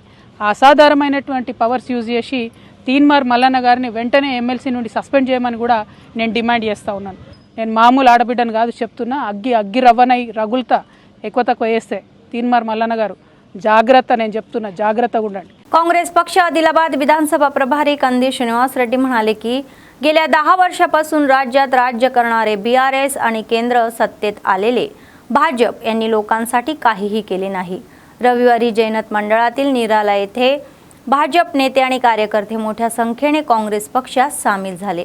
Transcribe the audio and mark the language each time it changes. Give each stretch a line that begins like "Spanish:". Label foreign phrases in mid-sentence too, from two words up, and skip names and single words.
Telugu: ఆ అసాధారణమైనటువంటి
English: powers use
Telugu: చేసి తీన్మార్ మల్లన్న గారిని వెంటనే ఎమ్మెల్సీ నుండి సస్పెండ్ చేయమని కూడా నేను డిమాండ్ చేస్తూ ఉన్నాను. నేను మామూలు ఆడబిడ్డను కాదు చెప్తున్నా, అగ్గి రవ్వనై రగులుతా ఎక్కువ తక్కువ వేస్తే తీన్మార్ మల్లన్న గారు जाग्रता నేను చెప్తున్నా जाग्रता ఉండండి.
Marathi: काँग्रेस पक्ष आदिलाबाद विधानसभा प्रभारी कंदी श्रीनिवास रेड्डी म्हणाले की गेल्या 10 वर्षापासून राज्यात राज्य करणारे बीआरएस आणि केंद्र सत्तेत आलेले भाजप यांनी लोकांसाठी काहीही केले नाही. रविवारी जैनत मंडळातील निराला येथे भाजप नेते आणि कार्यकर्ते मोठ्या संख्येने काँग्रेस पक्षात सामील झाले.